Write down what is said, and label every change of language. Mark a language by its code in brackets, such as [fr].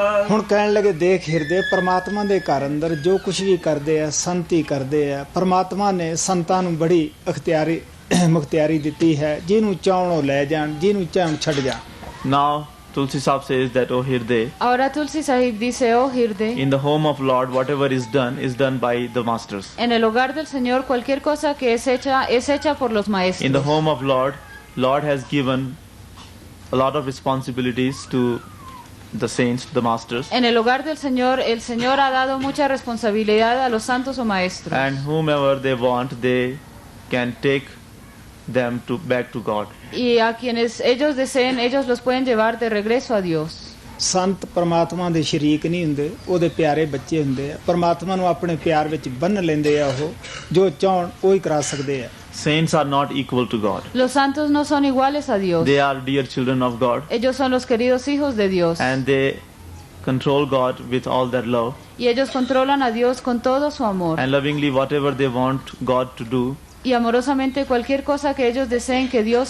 [pa] ਹੁਣ ਕਹਿਣ ਲੱਗੇ, ਦੇਖ ਹਿਰਦੇ, ਪਰਮਾਤਮਾ ਦੇ ਘਰ ਅੰਦਰ ਜੋ ਕੁਝ ਵੀ ਕਰਦੇ ਆ ਸੰਤ ਹੀ ਕਰਦੇ ਆ. ਪਰਮਾਤਮਾ ਨੇ ਸੰਤਾਂ ਨੂੰ ਬੜੀ ਮੁਖਤਿਆਰੀ ਦਿੱਤੀ ਹੈ, ਜਿਹਨੂੰ ਚਾਹਣ ਉਹ ਲੈ ਜਾਣ, ਜਿਹਨੂੰ ਚਾਹਣ ਛੱਡ ਜਾਣ. [en] Now Tulsi Sahib says that, O Hirde, [es] Ahora Tulsi Sahib dice, oh Hirde, [en] in the home of Lord, whatever is done by the masters. [es] en el hogar del Señor cualquier cosa que es hecha por los maestros. [en] In the home of Lord has given a lot of responsibilities to the saints, the masters, [es] En el hogar del Señor, el Señor ha dado mucha responsabilidad a los santos o maestros. [en] and whomever they want, they can take them back to God. [es] Y a quienes ellos deseen, ellos los pueden llevar de regreso a Dios. [pa] ਸੰਤ ਪਰਮਾਤਮਾ ਦੇ ਸ਼ਰੀਕ ਨਹੀਂ ਹੁੰਦੇ, ਉਹਦੇ ਪਿਆਰੇ ਬੱਚੇ ਹੁੰਦੇ ਆ. ਪਰਮਾਤਮਾ ਨੂੰ ਆਪਣੇ ਪਿਆਰ ਵਿੱਚ ਬੰਨ੍ਹ ਲੈਂਦੇ ਆ. ਉਹ ਜੋ ਚਾਹਣ ਉਹ ਹੀ ਕਰਾ ਸਕਦੇ ਆ. [en] Saints are not equal to God. [es] Los santos no son iguales a Dios. [en] They are dear children of God, [es] Ellos son los queridos hijos de Dios. [en] and they control God with all their love, [es] Y ellos controlan a Dios con todo su amor. [en] and lovingly whatever they want God to do, [es] Y amorosamente cualquier cosa que ellos deseen que Dios